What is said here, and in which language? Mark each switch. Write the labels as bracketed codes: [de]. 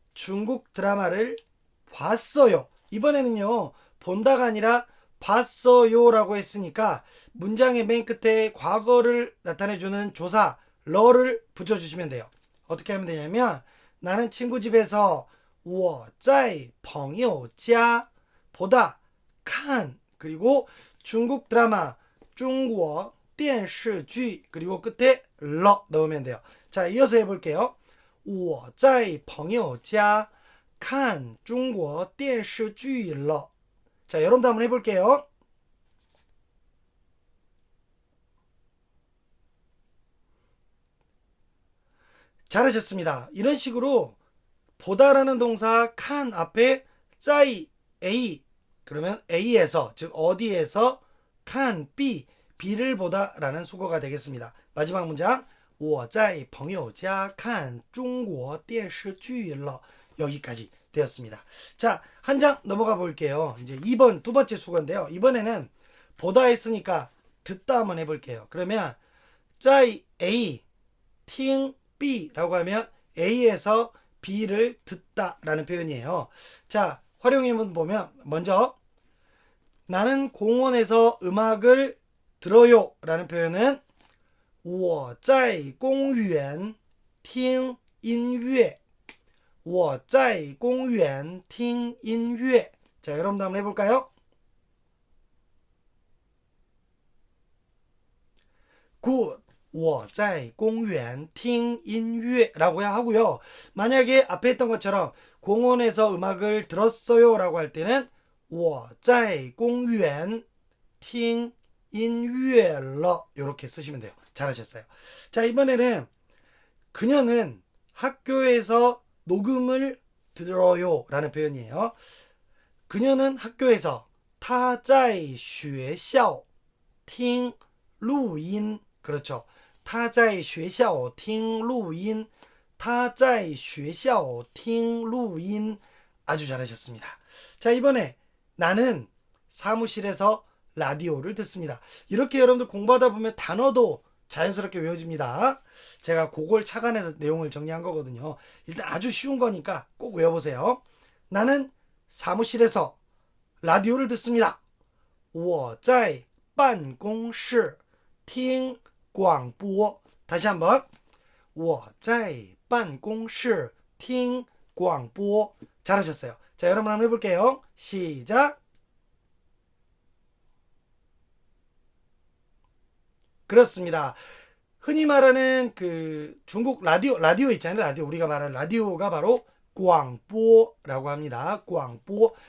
[ko] 중국 드라마를 봤어요. 이번에는요, 본다가 아니라 봤어요라고 했으니까 문장의 맨 끝에 과거를 나타내주는 조사 러를 붙여주시면 돼요. 어떻게 하면 되냐면 나는 친구 집에서 [zh] 我在朋友家 [ko] 보다 看 그리고 중국 드라마 [zh] 中国电视剧 [ko] 그리고 끝에 러 넣으면 돼요. 자, 이어서 해볼게요. [zh] 我在朋友家看中国电视剧了. [ko] 자, 여러분도 한번 해볼게요. 잘하셨습니다. 이런 식으로 보다라는 동사 칸 앞에 짜이 A 그러면 A에서 즉 어디에서 칸 B B를 보다라는 수거가 되겠습니다. 마지막 문장 [zh] 我在朋友家看中国电视剧了 [ko] 여기까지 되었습니다. 자, 한 장 넘어가 볼게요. 이제 2번 두 번째 수거인데요. 이번에는 보다 했으니까 듣다 한번 해볼게요. 그러면 在 A 听 B라고 하면 A에서 B를 듣다라는 표현이에요. 자, 활용해본 보면 먼저 나는 공원에서 음악을 들어요 라는 표현은 [zh] 我在公园听音乐 [ko] 我在公园听音乐 자, 여러분도 한번 해볼까요? [en] Good. [zh] 我在公园听音乐 [ko] 라고 하고요. 만약에 앞에 했던 것처럼 공원에서 음악을 들었어요 라고 할 때는 [zh] 我在公园听音乐了 [ko] 이렇게 쓰시면 돼요. 잘하셨어요. 자, 이번에는 그녀는 학교에서 녹음을 들어요 라는 표현이에요. 그녀는 학교에서 [zh] 她在学校听录音 [ko] 그렇죠. [zh] 她在学校听录音她在学校听录音 [ko] 아주 잘하셨습니다. 자, 이번에 나는 사무실에서 라디오를 듣습니다. 이렇게 여러분들 공부하다 보면 단어도 자연스럽게 외워집니다. 제가 그걸 착안해서 내용을 정리한 거거든요. 일단 아주 쉬운 거니까 꼭 외워보세요. 나는 사무실에서 라디오를 듣습니다. [zh] 我在办公室听广播 [ko] 다시 한번 [zh] 我在办公室听广播 [ko] 잘하셨어요. 자, 여러분 한번 해볼게요. 시작. 그렇습니다. 흔히 말하는 그 중국 라디오 있잖아요. 라디오 우리가 말하는 라디오가 바로 광보라고 합니다. 광보.